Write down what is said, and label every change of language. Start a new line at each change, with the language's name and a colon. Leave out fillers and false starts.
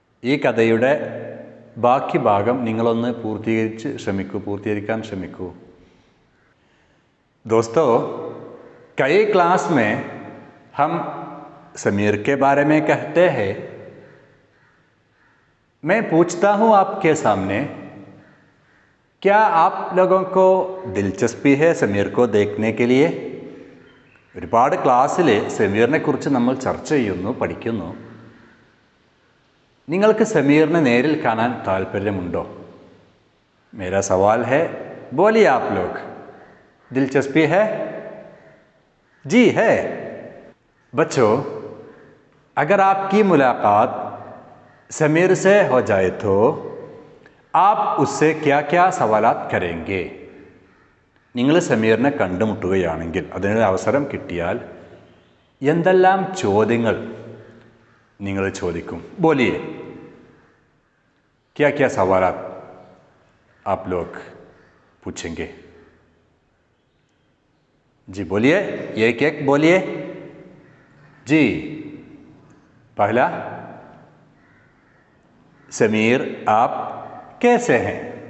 Malayalam: ഈ കഥയുടെ ബാക്കി ഭാഗം നിങ്ങളൊന്ന് പൂർത്തീകരിക്കാൻ ശ്രമിക്കൂ.
Hindi: दोस्तों, कई क्लास में हम समीर के बारे में कहते हैं. मैं पूछता हूँ आपके सामने, क्या आप लोगों को दिलचस्पी है समीर को देखने के लिए?
Malayalam: ഒരുപാട് ക്ലാസ്സിൽ സമീറിനെ കുറിച്ച് നമ്മൾ ചർച്ച ചെയ്യുന്നു, പഠിക്കുന്നു. നിങ്ങൾക്ക് സമീറിനെ നേരിൽ കാണാൻ താല്പര്യമുണ്ടോ?
Hindi: मेरा सवाल है, बोलिए आप लोग, दिलचस्पी है? जी है. बच्चों, अगर आपकी मुलाकात समीर से हो जाए तो आप उससे क्या क्या सवालात करेंगे?
Malayalam: നിങ്ങൾ സമീറിനെ കണ്ടുമുട്ടുകയാണെങ്കിൽ, അതിനൊരു അവസരം കിട്ടിയാൽ എന്തെല്ലാം ചോദ്യങ്ങൾ നിങ്ങൾ ചോദിക്കും?
Hindi: बोलिए, क्या क्या सवालात आप लोग पूछेंगे? जी बोलिए, एक एक बोलिए. जी, पहला, समीर आप कैसे हैं?